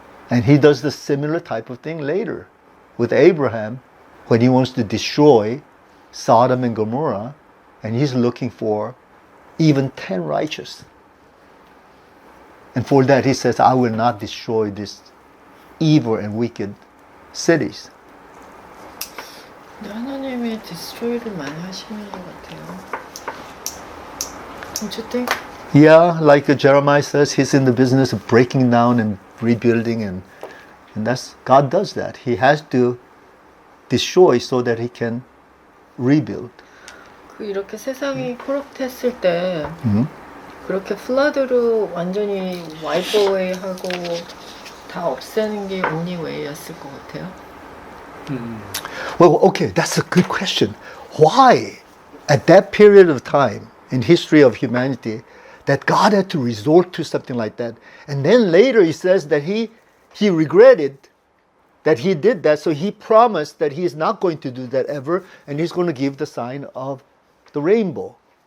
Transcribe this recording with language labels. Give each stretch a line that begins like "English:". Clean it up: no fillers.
English: And he does the similar type of thing later with Abraham when he wants to destroy Sodom and Gomorrah, and he's looking for even 10 righteous. And for that he says, I will not destroy these evil and wicked cities.
Korean: 근데 하나님이 디스트로이를 많이 하시는 것 같아요.
English: Don't you think? Yeah, like Jeremiah says, he's in the business of breaking down and rebuilding, and that's God does that. He has to destroy so that he can rebuild.
Korean: 그 이렇게 세상이 코럽트했을 때 그렇게 플러드로 완전히 와이프 어웨이 하고 다 없애는 게 only way였을 것 같아요.
English: Well, okay, that's a good question. Why, at that period of time in history of humanity, that God had to resort to something like that? And then later he says that he regretted that he did that, so he promised that he is not going to do that ever, and he's going to give the sign of the rainbow.